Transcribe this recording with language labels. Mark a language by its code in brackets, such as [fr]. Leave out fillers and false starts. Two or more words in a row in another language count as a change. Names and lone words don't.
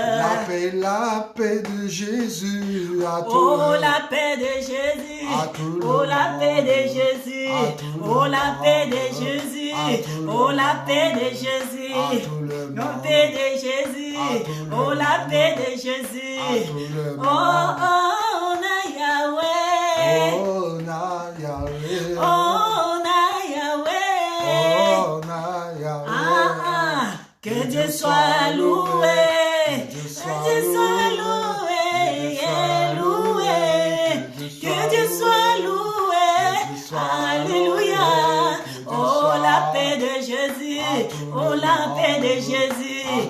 [fr] La paix de Jésus à tout Oh, le monde. la paix de Jésus. À tout le Oh, la paix de monde. Jésus. À tout le Oh, la paix de monde. Jésus. À tout le Oh, la monde. paix de Jésus. À tout le La monde. paix de Jésus. À tout le Oh, la monde. paix de À Jésus. tout le Oh, monde. [ln] oh, na Yahweh. Oh, na Yahweh. Oh, na Yahweh. Oh, na Yahweh. [fr] Ah, que Dieu soit loué. Que Dieu Que soit Dieu soit loué. Loué. Que Dieu soit loué. Alléluia. Oh, la paix de Jésus. Oh, la paix de Jésus.